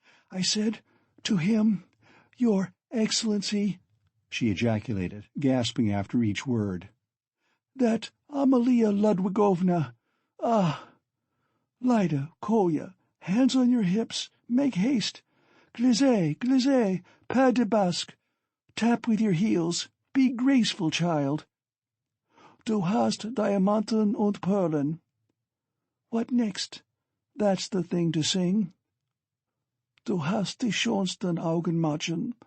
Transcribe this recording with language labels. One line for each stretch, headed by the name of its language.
English: "I said, to him, 'Your Excellency,'" she ejaculated, gasping after each word, "that Amalia Ludwigovna, ah! Lida, Kolya, Hands on your hips. Make haste.
French: Glissez, glissez, pas de basque.
English: Tap with your heels. Be graceful, child.
German: Du hast Diamanten und Perlen.
English: What next? That's the thing to sing.
German: Du hast die schönsten Augenmachen.